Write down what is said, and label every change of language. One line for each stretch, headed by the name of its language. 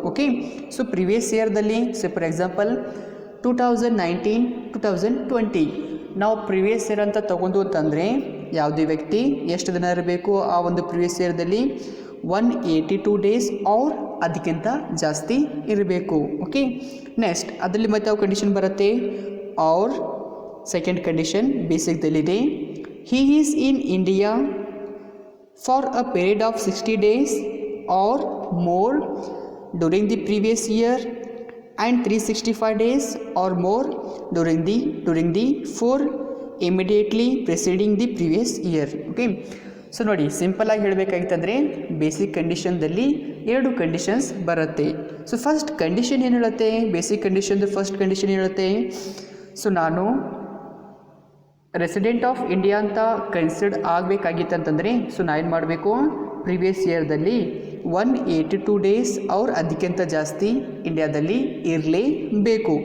Kannada: Okay, so previous ಇಯರ್ದಲ್ಲಿ for example 2019, 2020 ನಾವು previous year ಅಂತ ತೊಗೊಂಡು ಅಂತಂದರೆ ಯಾವುದೇ ವ್ಯಕ್ತಿ ಎಷ್ಟು ದಿನ ಇರಬೇಕು ಆ ಒಂದು ಪ್ರಿವಿಯಸ್ ಇಯರ್ದಲ್ಲಿ? 182 ಡೇಸ್ ಆರ್ ಅದಕ್ಕಿಂತ ಜಾಸ್ತಿ ಇರಬೇಕು. ಓಕೆ, ನೆಕ್ಸ್ಟ್ ಅದರಲ್ಲಿ ಮತ್ತೆ ಯಾವ ಕಂಡೀಷನ್ ಬರುತ್ತೆ? R second condition ಬೇಸಿಕ್ದಲ್ಲಿದೆ,
English: he is in India for a period of 60 days or more during the previous year and 365 days or more during the 4 immediately preceding the previous year.
Kannada: Okay, so ನೋಡಿ simple ಆಗಿ ಹೇಳಬೇಕಾಗಿತ್ತಂದರೆ basic ಕಂಡೀಷನ್ದಲ್ಲಿ 2 conditions ಬರುತ್ತೆ. So first condition ಏನು ಹೇಳುತ್ತೆ, basic ಕಂಡೀಷನ್ದು first condition ಹೇಳುತ್ತೆ, so ನಾನು resident of India ಅಂತ consider ಆಗಬೇಕಾಗಿತ್ತಂತಂದರೆ so ನಾನು ಏನು ಮಾಡಬೇಕು, ಪ್ರಿವಿಯಸ್ ಇಯರ್ದಲ್ಲಿ 182 ಡೇಸ್ ಅವ್ರು ಅದಕ್ಕಿಂತ ಜಾಸ್ತಿ ಇಂಡಿಯಾದಲ್ಲಿ ಇರಲೇಬೇಕು.